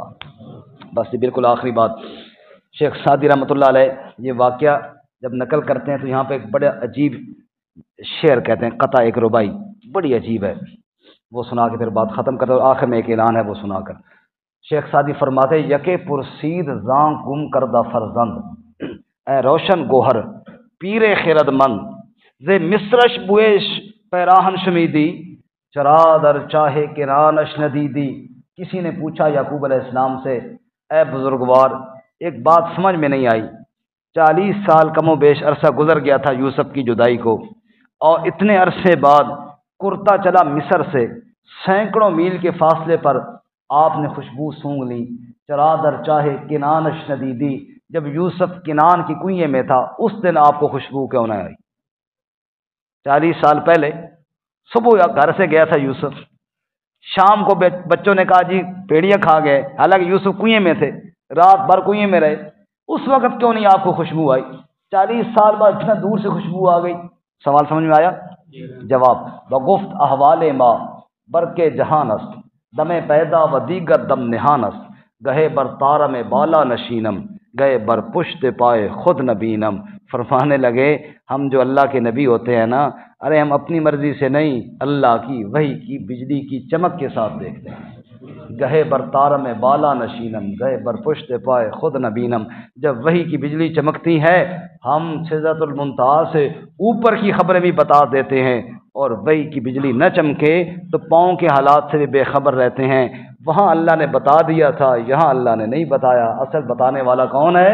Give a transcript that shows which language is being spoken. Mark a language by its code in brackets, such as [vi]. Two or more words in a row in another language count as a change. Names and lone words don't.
[ur] بس یہ بالکل آخری بات، شیخ سعدی [ar] رحمۃ اللہ علیہ [ur] یہ واقعہ جب نقل کرتے ہیں تو یہاں پہ ایک بڑا عجیب شعر کہتے ہیں، قطع ایک ربائی بڑی عجیب ہے، وہ سنا کے پھر بات ختم کرتے، اور آخر میں ایک اعلان ہے وہ سنا کر شیخ سعدی فرماتے، [fa] یکے پرسید زاں گم کردہ فرزند، اے روشن گوہر پیر خرد مند، زے مصرش بویش پیراہن شمیدی، چرا در چاہے کنانش ندیدی۔ [ur] کسی نے پوچھا یعقوب [ar] علیہ السلام [ur] سے، اے بزرگوار ایک بات سمجھ میں نہیں آئی، 40 سال کم و بیش عرصہ گزر گیا تھا یوسف کی جدائی کو، اور اتنے عرصے بعد کرتا چلا مصر سے، سینکڑوں میل کے فاصلے پر آپ نے خوشبو سونگھ لی، [fa] چرا در چاہے کنانش ندیدی، [ur] جب یوسف کنان کی کنویں میں تھا اس دن آپ کو خوشبو کیوں نہ آئی؟ 40 سال پہلے صبح گھر سے گیا تھا یوسف، شام کو بچوں نے کہا جی پیڑیاں کھا گئے، حالانکہ یوسف کنویں میں تھے، رات بھر کنویں میں رہے، اس وقت کیوں نہیں آپ کو خوشبو آئی؟ 40 سال بعد اتنا دور سے خوشبو آ گئی۔ سوال سمجھ میں آیا؟ [fa] جواب، بگفت احوال ما برق جہان است، دم پیدا و دیگر دم نہان است، گہے بر تارم بالا نشینم، گئے بر پشت پائے خود نبینم۔ [ur] فرمانے لگے ہم جو اللہ کے نبی ہوتے ہیں نا، ارے ہم اپنی مرضی سے نہیں، اللہ کی وحی کی بجلی کی چمک کے ساتھ دیکھتے ہیں۔ [fa] گہے بر تارم بالا نشینم، گئے بر پشت پائے خود نبینم، [ur] جب وحی کی بجلی چمکتی ہے ہم سدرۃ المنتہا سے اوپر کی خبریں بھی بتا دیتے ہیں، اور وحی کی بجلی نہ چمکے تو پاؤں کے حالات سے بھی بے خبر رہتے ہیں۔ وہاں اللہ نے بتا دیا تھا، یہاں اللہ نے نہیں بتایا، اصل بتانے والا کون ہے؟